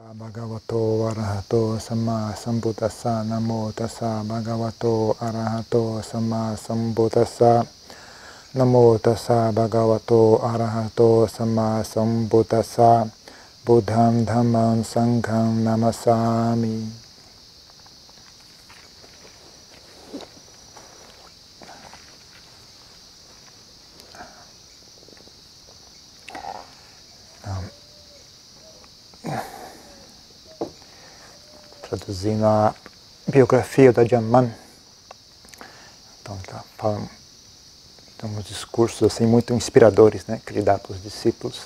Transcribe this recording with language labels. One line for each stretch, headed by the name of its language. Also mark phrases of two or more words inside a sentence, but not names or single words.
Pali: Bhagavato Arahato Samma Sambuddhassa Namo Tassa Bhagavato Arahato Samma Sambuddhassa Namo Tassa Bhagavato Arahato Samma Sambuddhassa Buddham Dhammam Sangham Namasami.
Portuguese: Traduzindo a biografia da Jaman, então tá falando, tem uns discursos assim muito inspiradores, né, que ele dá para os discípulos.